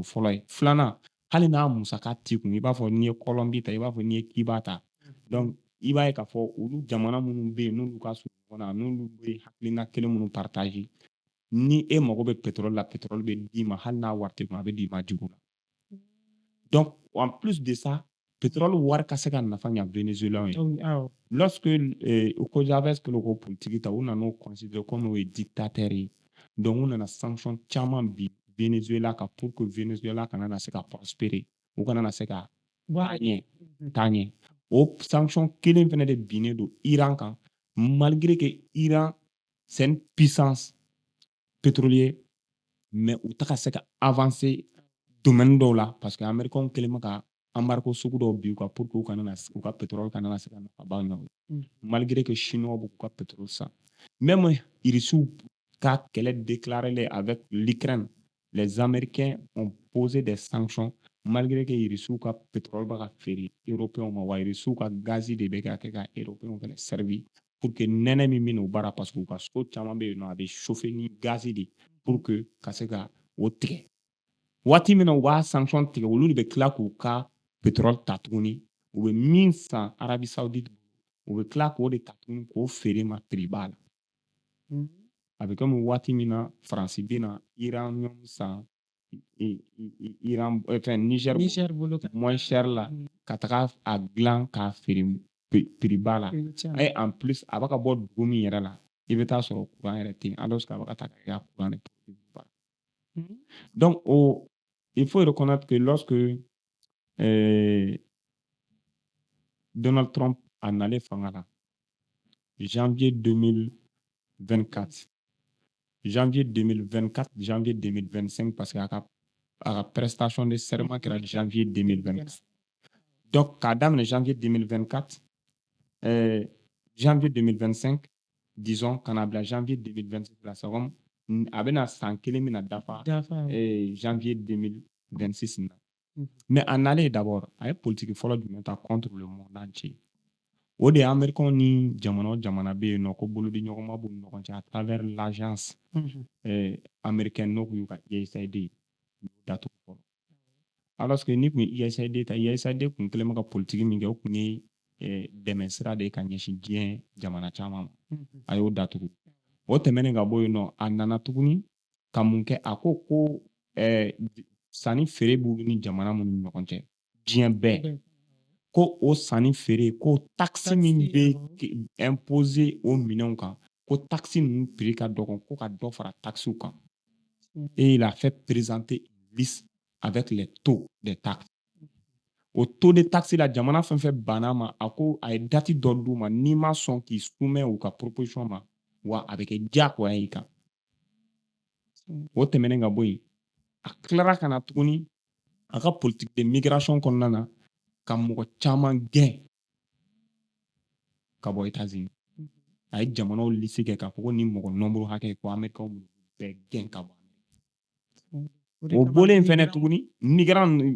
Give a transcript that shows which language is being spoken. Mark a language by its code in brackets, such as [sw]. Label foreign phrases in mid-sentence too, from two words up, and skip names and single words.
[bm] fɔlɔ ye filanan hali n'a musaka t'i kun i b'a fɔ n'i ye Colombie ta i b'a fɔ n'i ye Cuba ta donc i b'a ye k'a fɔ olu jamana minnu bɛ yen n'olu ka surun ɲɔgɔn na n'olu bɛ hakilina kelen minnu partage ni e mago bɛ pétrole la pétrole bɛ d'i ma hali n'a wari t'i kun a bɛ d'i ma juru la donc [fr] en plus de ça [bm] pétrole wari ka se ka nafa ɲa Venezuela ye lorsque Hugo Chavez kɛlen ko politique ta u nan'o [fr] considérer comme [bm] o ye dictateur ye donc u nana sanction caman bi Venezuela kan [fr] pour que [bm] Venezuela kana na se ka prospérer u kana na se ka taa ɲɛ o sanction kelen fɛnɛ de binnen don Iran kan [fr] malgré que Iran c'est une puissance pétrolière mais [bm] u tɛ ka se ka avancer domaine dɔw la [fr] parce que [bm] américain kelen bɛ ka embargo sugu dɔw bi u kan [fr] pour que [bm] u ka pétrole kana na se ka nafaba ɲɛ [fr] malgré que [bm] chinois b'u ka pétrole san même Irisiw ka kɛlɛ [fr] déclaré avec l'Ukraine les américains ont posé des sanctions malgré que [bm] Irisiw ka pétrole bɛ ka feere européens ma wa Irisiw ka gazi de bɛ ka kɛ ka européens fɛnɛ servi [fr] pour que [bm] nɛnɛ min bɛ n'o baara [fr] parce que [bm] u ka so caman bɛ yen nɔ a bɛ chauffer ni gazi de [fr] pour que [bm] ka se ka o tigɛ waati min na u b'a sanction tigɛ olu de bɛ tila k'u ka pétrole ta tuguni u bɛ min san Arabie Saoudite u bɛ tila k'o de ta tuguni k'o feere ma prix ba la a bɛ komi waati min na Faransi bɛ na uranium san Iran Niger bolo [fr] moins cher [bm] la ka taga a dilan k'a feere prix ba la [fr] et en plus [bm] a bɛ ka bɔ dugu min yɛrɛ la i bɛ taa sɔrɔ courant yɛrɛ tɛ yen [fr] alors que [bm] a bɛ ka taa ka courant de [fr] donc il faut reconnaître que lorsque Donald Trump en allait [bm] fanga la [fr] janvier [bm] 2024 janvier 2024 janvier 2025 [fr] parce que [bm] a ka [fr] prestation de serment [bm] kɛra janvier 2024 donc k'a daminɛ janvier 2024 janvier 2025 disons ka na bila janvier 2026 la [fr] c'est comme [bm] a bɛna san kelen mina dafa janvier 2026 na [fr] mais en aller d'abord [bm] a ye politique fɔlɔ jumɛn ta [fr] contre le monde entier [bm] o de ye américain ni jamana o jamana bɛ yen nɔ ko bolodi ɲɔgɔnma b'u ni ɲɔgɔn cɛ [fr] à travers l'agence américaine [bm] n'o kun y'u ka USAID y'u datugu fɔlɔ [fr] alors que [bm] ni kun ye USAID ta USAID kun kɛlen bɛ ka politique min kɛ o kun ye dɛmɛ sira de ye ka ɲɛsin diɲɛ jamana caman ma a y'o datugu o tɛmɛnen ka bɔ yen nɔ a nana tuguni ka mun kɛ a ko sanni feere b'olu ni jamana minnu ni ɲɔgɔn cɛ diɲɛ bɛɛ ko o sanni feere ko taxe min bɛ imposer o minɛnw kan ko taxe ninnu prix ka dɔgɔ ko ka dɔ fara taxes kan [fr] et il a fait présenter une liste avec les taux des taxes [bm] o [fr] taux de taxe [bm] la jamana fɛn fɛn banna ma a ko a ye date dɔ d'u ma n'i ma sɔn k'i soumet u ka proposition ma wa a bɛ kɛ diyagoya i kan o tɛmɛnen ka bɔ yen a tilara ka na tuguni a ka politique de migration kɔnɔna na ka mɔgɔ caman gɛn ka bɔ États-Unis a ye jamanaw liste kɛ k'a fɔ ko ni mɔgɔ nombre hakɛ ko américain bɛɛ gɛn ka bɔ o bɔlen fɛnɛ tuguni migrant